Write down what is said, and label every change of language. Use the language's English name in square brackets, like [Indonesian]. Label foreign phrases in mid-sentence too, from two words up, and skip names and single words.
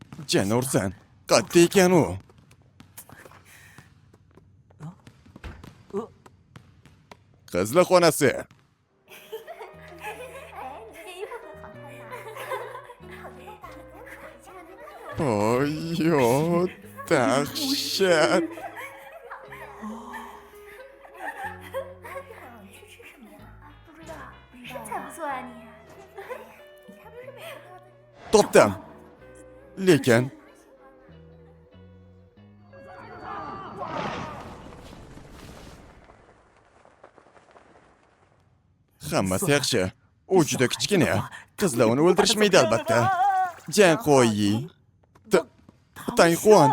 [Uzbek] Jana ursan. Qatta ekan u. Qizlar xonasi. Oy, dahshat. [Chinese] 才不错啊你！你还不是每个都 [Uzbek] Topdim. Lekin hammasi yaxshi. U juda kichkina. Qizlar uni o'ldirishmaydi albatta. Janqoyi. Tayxuan.